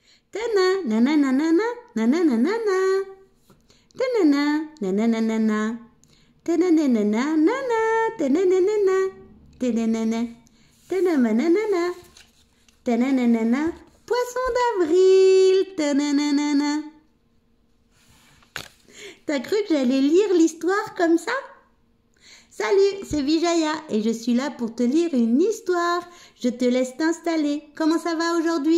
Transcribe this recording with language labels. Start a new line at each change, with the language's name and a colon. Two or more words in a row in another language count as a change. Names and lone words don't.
French: Tana, nananana, nananana. Tanana, nananana. Tananana, nana, tananana. Tananana, tananana. Tananana, poisson d'avril. Tananana. T'as cru que j'allais lire l'histoire comme ça? Salut, c'est Vijaya et je suis là pour te lire une histoire. Je te laisse t'installer. Comment ça va aujourd'hui?